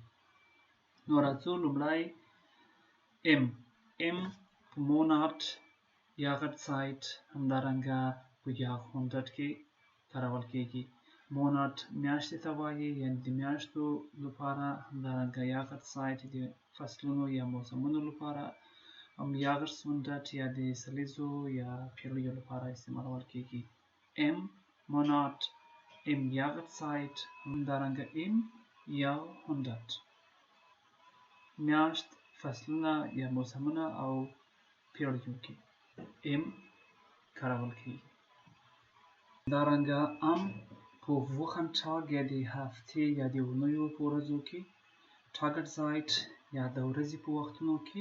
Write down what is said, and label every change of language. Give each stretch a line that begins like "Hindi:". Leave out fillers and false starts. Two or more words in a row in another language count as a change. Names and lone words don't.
Pashto: نو راځو لومړی ام په
German: monat Jahreszeit
Pashto: همدارنګه په Jahrhundert کې کارول کېږي. monat میاشتې ته وایي، یعنې د میاشتو لپاره. همدارنګه Jahreszeit د فصلونو یا موسمونو لپاره. Jahrhundert یا د سلیزو یا پیړیو لپاره استعمالول کېږي.
German: im monat im Jahreszeit همدارنګه im Jahrhundert.
Pashto: میاشت، فصلونه یا موسمونه او پیړیو کې ام کارول کېږي. همدارنګه ام په Wochentag یا د هفتې یا د اونیو په ورځو کې. Tageszeit یا د ورځې په وختونو کې.